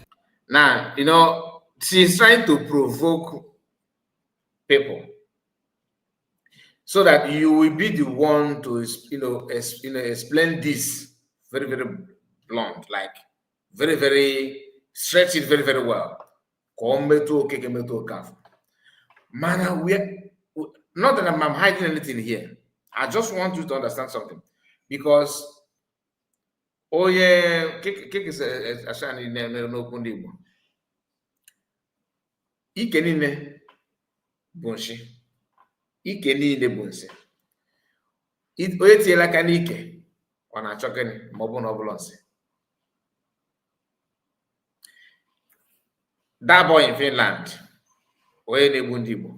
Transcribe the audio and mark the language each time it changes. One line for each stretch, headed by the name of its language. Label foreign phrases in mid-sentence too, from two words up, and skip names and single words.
English: Now, she's trying to provoke people so that you will be the one to, explain this very, very blunt, like very, very stretch it very, very well. Man, not that I'm hiding anything here. I just want you to understand something, because
Igbo: ike niile bụ nshi, ike niile bụ nsị. Onye tiela aka n'ike ọ na-achọ gịnị ma ọ bụ na ọ bụla nsị.
English: That boy in Finland,
Igbo: onye na-egbu ndị Igbo.